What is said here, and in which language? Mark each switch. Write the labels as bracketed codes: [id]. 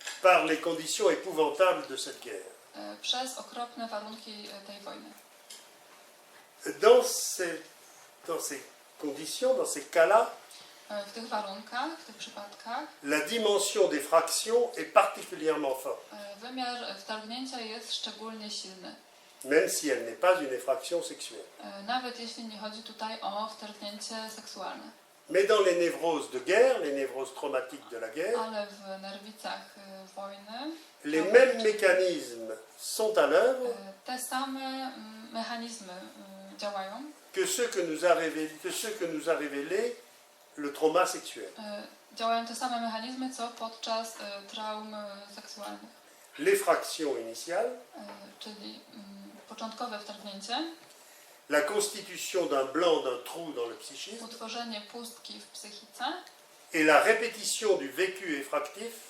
[fr] par les conditions épouvantables de cette guerre. [pl] Przez okropne warunki tej wojny. [fr] Dans ces conditions, dans ces cas-là, [pl] W tych warunkach, w tych przypadkach [fr] la dimension des fractions est particulièrement forte, [pl] wymiar wtargnięcia jest szczególnie silny. [fr] même si elle n'est pas une effraction sexuelle. [pl] Nawet jeśli nie chodzi tutaj o wtargnięcie seksualne. [fr] Mais dans les névroses de guerre, les névroses traumatiques de la guerre, [pl] Ale w nerwicach wojny [fr] les mêmes mécanismes sont à l'œuvre [pl] te same mechanizmy działają, [fr] que ce que nous a révélé le trauma seksuel. [pl] Działają te same mechanizmy, co podczas traum seksualnych. [fr] L'effraction initiale, [pl] Czyli początkowe wtargnięcie, [fr] la constitution d'un blanc, d'un trou dans le psychisme, [pl] utworzenie pustki w psychice [fr] et la répétition du vécu effractif